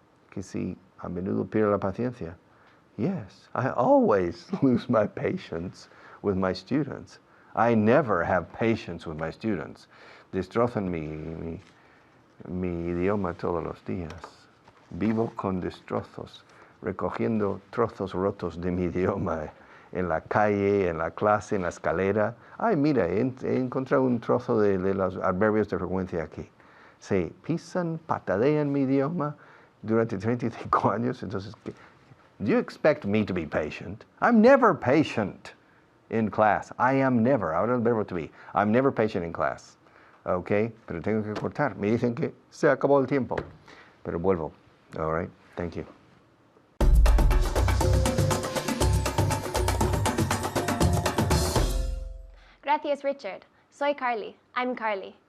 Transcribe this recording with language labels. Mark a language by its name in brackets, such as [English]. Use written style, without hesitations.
[Spanish] Que si a menudo pierde la paciencia. [English] Yes, I always lose my patience with my students. I never have patience with my students. [Spanish] Destrozan mi idioma todos los días. Vivo con destrozos, recogiendo trozos rotos de mi idioma en la calle, en la clase, en la escalera. Ay, mira, he encontrado un trozo de los adverbios de frecuencia aquí. Sí, pisan, patadean mi idioma durante 35 años. Entonces, [English] do you expect me to be patient? I'm never patient in class. I am never. [Spanish] Ahora el verbo to be. [English] I'm never patient in class. [Spanish] Okay, pero tengo que cortar. Me dicen que se acabó el tiempo. Pero vuelvo. [English] All right, thank you. [Spanish] Gracias, Richard. Soy Carly. [English] I'm Carly.